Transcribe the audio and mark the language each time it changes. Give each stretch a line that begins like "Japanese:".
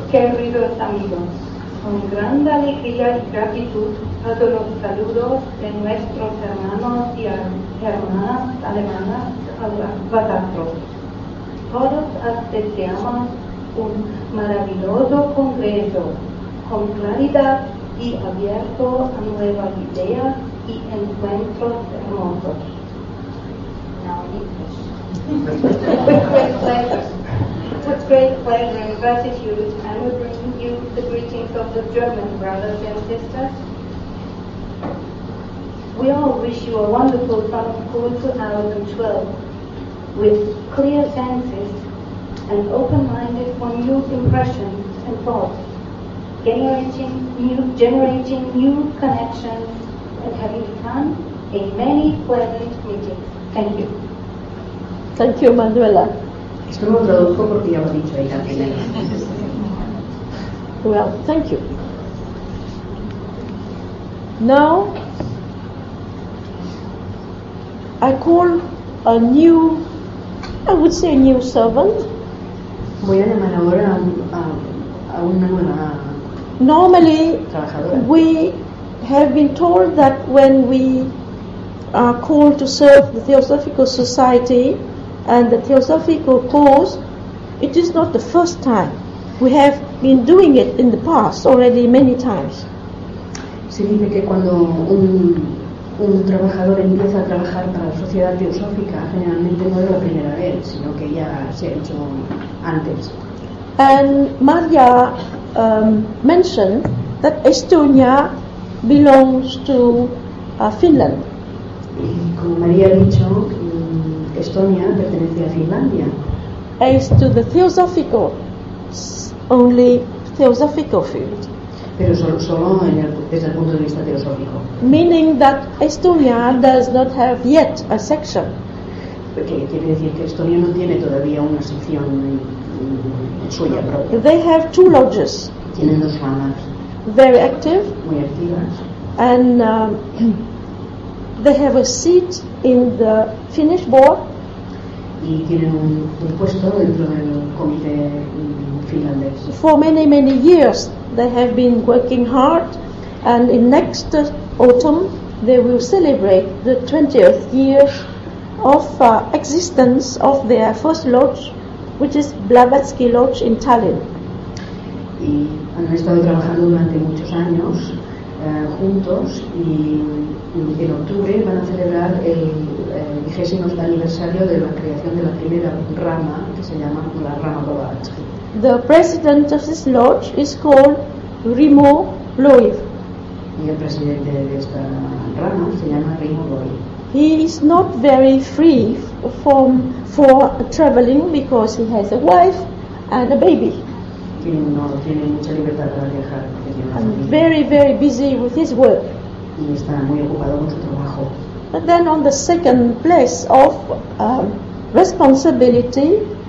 Spanish: Queridos amigos, con gran alegría y gratitud hago los saludos de nuestros hermanos y hermanas alemanas a la Batatro. Todos deseamos un maravilloso congreso, con claridad y abierto a nuevas ideas y encuentros hermosos.
English: With great pleasure and gratitude, I will bring you the greetings of the German brothers and sisters. We all wish you a wonderful summer school 2012, with clear senses and open-minded for new impressions and thoughts, generating new connections and having fun in many pleasant meetings. Thank you. Thank you, Manuela.
Spanish: Esto lo tradujo porque ya lo he dicho ahí también.
English: Well, thank you. Now, I call a new, I would say a new servant.
Spanish: Voy a llamar ahora a una nueva.
English: Normally,
Spanish: trabajadora.
English: We have been told that when we are called to serve the Theosophical Society and the Theosophical cause, it is not the first time. We have been doing it in the past already many times.
Spanish: Se dice que cuando un trabajador empieza a trabajar para la sociedad teosófica, generalmente no es la primera vez, sino que ya se ha hecho antes.
English: And Maria mentioned that Estonia belongs to Finland.
Spanish: Y como María ha dicho, Estonia pertenece a Finlandia.
English: As to the theosophical, only theosophical field.
Spanish: Pero solo desde el punto de vista teosófico.
English: Meaning that Estonia does not have yet a section.
Spanish: Porque quiere decir que Estonia no tiene todavía una sección suya propia.
English: They have two lodges.
Spanish: Tienen dos ramas.
English: Very active.
Spanish: Muy activas.
English: And they have a seat in the Finnish board.
Spanish: Y tienen un puesto dentro del comité finlandés.
English: For many, many years they have been working hard, and in next autumn they will celebrate the 20th year of existence of their first lodge, which is Blavatsky Lodge in Tallinn.
Spanish: Y han estado trabajando durante muchos años juntos, y en octubre van a celebrar el 20º aniversario de la creación de la primera rama, que se llama la rama Blavatsky.
English: The president of this lodge is called Rimo Loi.
Spanish: Y el presidente de esta rama se llama Rimo Loi.
English: He is not very free for traveling because he has a wife and a baby.
Spanish: No tiene mucha libertad para viajar.
English: I'm very, very busy with his work.
Spanish: Y está muy ocupado con su trabajo.
English: But then on the second place of responsibility,